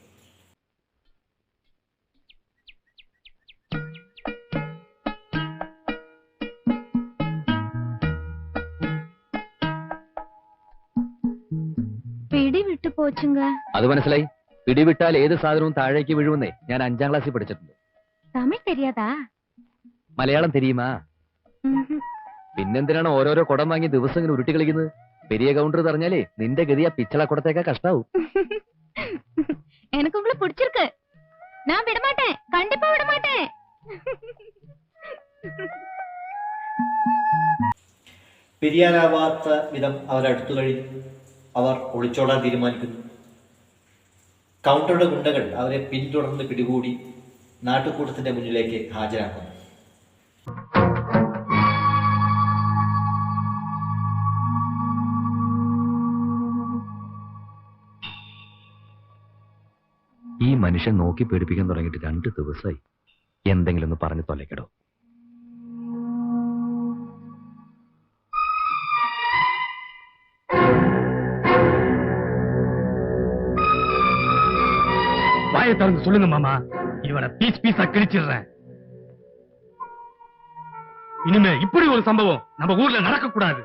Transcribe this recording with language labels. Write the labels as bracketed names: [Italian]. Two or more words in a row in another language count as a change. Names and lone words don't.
[Tamil] பிடிவிட்டு போச்சுங்க. [Malayalam] അത് മനസ്സിലായി. പിടിവിട്ടാൽ ഏത് സാധനവും താഴേക്ക് വീഴുമെന്നേ ഞാൻ 5ാം ക്ലാസ്സിൽ പഠിച്ചിട്ടുണ്ട്. [Tamil] தமிழ் தெரியாதா? மலையாளம் தெரியுமா? [Malayalam] പിന്നെന്തിനാണ് ഓരോരോ കുടം വാങ്ങി ദിവസം ഇങ്ങനെ ഉരുട്ടി കളിക്കുന്നത്? പെരിയ കൗണ്ടർ പറഞ്ഞാലേ നിന്റെ ഗതി ആ പിച്ചള കുടത്തേക്കാ കഷ്ടാവും. [Tamil] எனக்கு உங்களை பிடிச்சிருக்கு. நான் விட மாட்டேன், கண்டிப்பா விட மாட்டேன். [Malayalam] പിരിയാനാവാത്ത വിധം അവരടുത്തു കഴിഞ്ഞു. അവർ ഒളിച്ചോടാൻ തീരുമാനിക്കുന്നു. കൗണ്ടറുടെ ഗുണ്ടകൾ അവരെ പിന്തുടർന്ന് പിടികൂടി നാട്ടുകൂട്ടത്തിന്റെ മുന്നിലേക്ക് ഹാജരാക്കുന്നു. ഈ മനുഷ്യൻ നോക്കി പേടിപ്പിക്കാൻ തുടങ്ങിയിട്ട് 2 ദിവസമായി. എന്തെങ്കിലും ഒന്ന് പറഞ്ഞു തൊലയ്ക്കടോ. [Tamil] வாயை திறந்து சொல்லுங்க மாமா, இவனை பீஸ் பீஸா கிழிச்சிடுறேன். இனிமே இப்படி ஒரு சம்பவம் நம்ம ஊர்ல நடக்க கூடாது.